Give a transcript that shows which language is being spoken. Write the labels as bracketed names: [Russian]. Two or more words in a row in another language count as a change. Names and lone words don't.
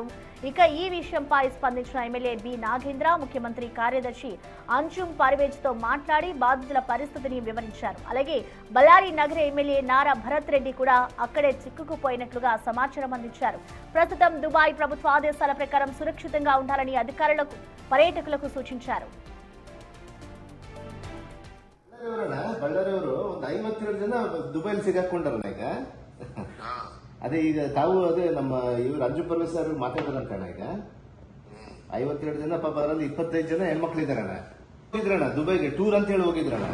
[Telugu] ఇక ఈ విషయంపై స్పందించిన ఎమ్మెల్యే బి నాగేంద్ర ముఖ్యమంత్రి కార్యదర్శి అంజుమ్ పర్వేజ్ తో మాట్లాడి బాధితుల పరిస్థితిని వివరించారు. అలాగే బళ్ళారి నగర ఎమ్మెల్యే నారా భరత్ రెడ్డి కూడా అక్కడే చిక్కుకుపోయినట్లుగా సమాచారం అందించారు. ప్రస్తుతం దుబాయ్ ప్రభుత్వ ఆదేశాల ప్రకారం సురక్షితంగా ఉండాలని అధికారులకు, పర్యాటకులకు సూచించారు. [Kannada] ಬಳ್ಳಾರಿಯವರು ಒಂದು 57 ಜನ ದುಬೈಲಿ ಸಿಗಾಕೊಂಡಾರಲ್ಲ ಈಗ. ಅದೇ ಈಗ ತಾವು ಅದೇ ನಮ್ಮ ಇವ್ರು ಅಂಜು ಪರ್ವೇಶ್ ಸರ್ ಮಾತಾಡಿದ್ರಂತಣ್ಣ. ಈಗ 52 ಜನ ಪಾಪ, ಅದರಲ್ಲಿ 25 ಜನ ಹೆಣ್ಮಕ್ಳಿದಾರಣ್ಣ. ಹೋಗಿದ್ರಣ್ಣ ದುಬೈಗೆ ಟೂರ್ ಅಂತ ಹೇಳಿ ಹೋಗಿದ್ರಣ್ಣ.